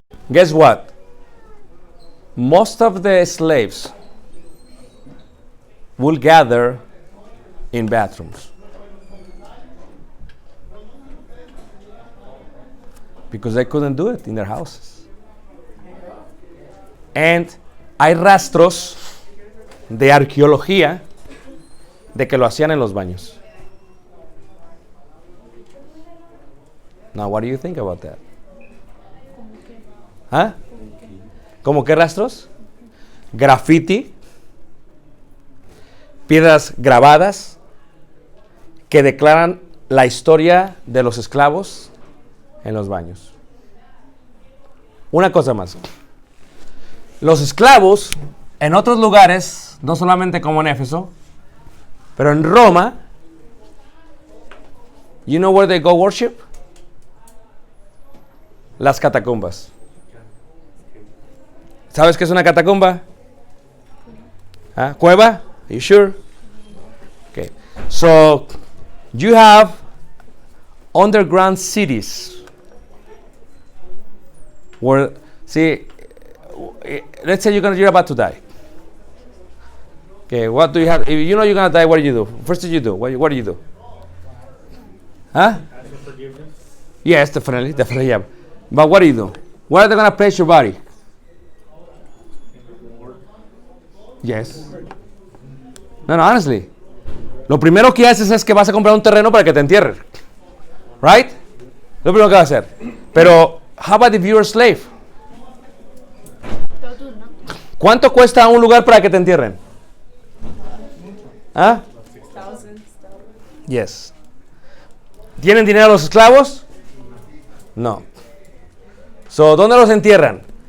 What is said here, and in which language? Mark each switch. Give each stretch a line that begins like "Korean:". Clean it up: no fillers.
English: Guess what? Most of the slaves will gather in bathrooms. Because they couldn't do it in their houses.
Spanish: And hay rastros de arqueología de que lo hacían en los baños.
English: Now, what do you think about that?
Spanish: ¿Ah? ¿Cómo qué rastros? Graffiti, piedras grabadas que declaran la historia de los esclavos en los baños. Una cosa más. Los esclavos en otros lugares, no solamente como en Éfeso, pero en Roma,
English: you know where they go worship?
Spanish: Las catacumbas. ¿Sabes qué es una catacumba? ¿Ah? ¿Cueva?
English: Are you sure? Okay. So, you have underground cities where, see, let's say you're about to die. Okay, what do you have? If you know you're going to die, what do you do? First thing you do, what do you do? Huh? Ask for forgiveness. Yes, definitely, yeah. But what do you do? Where are they going to place your body? Yes. No, honestly.
Spanish: Lo primero que haces es que vas a comprar un terreno para que te entierren. Right? Lo primero que vas a hacer.
English: Pero, how about if you're a slave?
Spanish: ¿Cuánto cuesta un lugar para que te entierren? ¿Ah? Yes. ¿Tienen dinero los esclavos? No. So, ¿dónde los entierran?